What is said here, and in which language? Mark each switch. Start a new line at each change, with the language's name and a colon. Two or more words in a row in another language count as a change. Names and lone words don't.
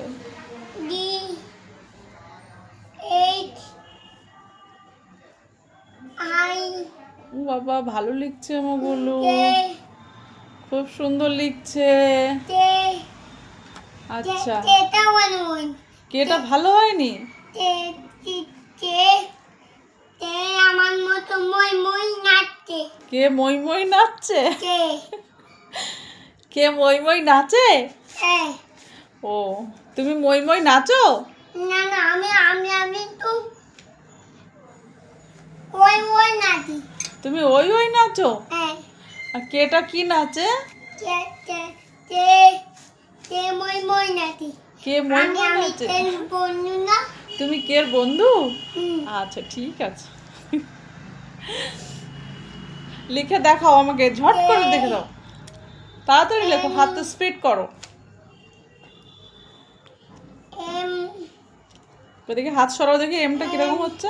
English: D H I
Bangla: ও বাবা, ভালো লিখছে আমার গোলু, কে খুব সুন্দর লিখছে। কে আচ্ছা, কেটা ওয়ান কেটা ভালো হয়নি? কে কে কে কে আমার মতো মই মই নাচছে কে মই মই নাচছে? কে কে মই মই নাচে? এ ও, তুমি মই মই নাচো? না না আমি তো ওই ওই নাচি তুমি ওই ওই নাচো? এ আর কেটা কি নাচে? কে কে কে কে মই মই নাচি কে মই আমি মই আমি নাচে? তেল বন্ধু না তুমি কের বন্ধু? হুম। আচ্ছা, ঠিক আছে, লিখে দেখাও আমাকে, ঝট করে দেখে দাও, তাড়াতাড়ি লেখো, হাতটা স্পিড করো। এম ওদিকে হাত সরাও দেখি, এমটা কিরকম হচ্ছে।